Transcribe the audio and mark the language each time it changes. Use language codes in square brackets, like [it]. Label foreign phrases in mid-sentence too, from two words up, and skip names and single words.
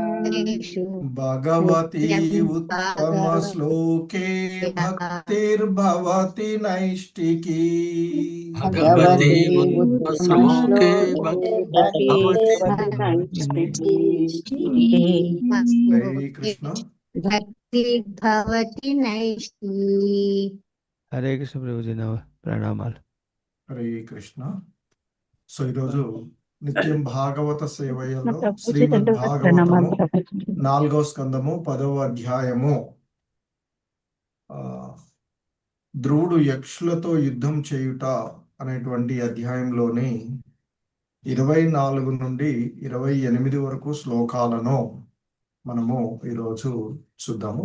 [sa] भगवती उत्तमश्लोके भक्तिर्भवति नैष्टिकी। भगवती उत्तमश्लोके भक्तिर्भवति। हरे कृष्ण। भक्ति भवति नैष्ठी। [te] హరే కృష్ణ ప్రభుజీ ప్రణామాలు. హరే కృష్ణ. సో ఈరోజు నిత్యం భాగవత సేవయలో శ్రీమద్ భాగవతము 4వ స్కందము 10వ అధ్యాయము ధ్రువుడు యక్షులతో యుద్ధం చేయుట అనేటువంటి అధ్యాయంలోని 24 నుండి 28 వరకు శ్లోకాలను మనము ఈరోజు చూద్దాము.